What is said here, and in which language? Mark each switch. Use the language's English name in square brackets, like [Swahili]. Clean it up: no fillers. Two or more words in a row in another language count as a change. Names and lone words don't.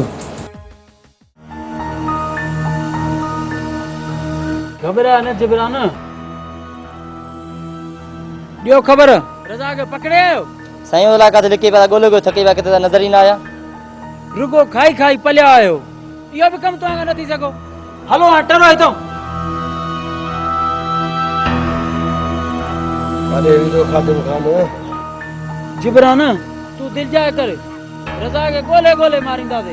[Sindhi] ख़बर है न जिब्रान ॾियो ख़बर रज़ा खे पकड़े आयो साईं ओला का लिखी पिया ॻोल्हे ॻोल्हे थकी पिया किथे नज़र ई न आया रुगो खाई खाई पलिया आयो इहो बि कमु तव्हां न थी सघो हलो हाणे टरो हितां अरे वीरो खादिम खान जिब्रान तू दिल जाए कर रज़ा खे ॻोल्हे ॻोल्हे मारींदासीं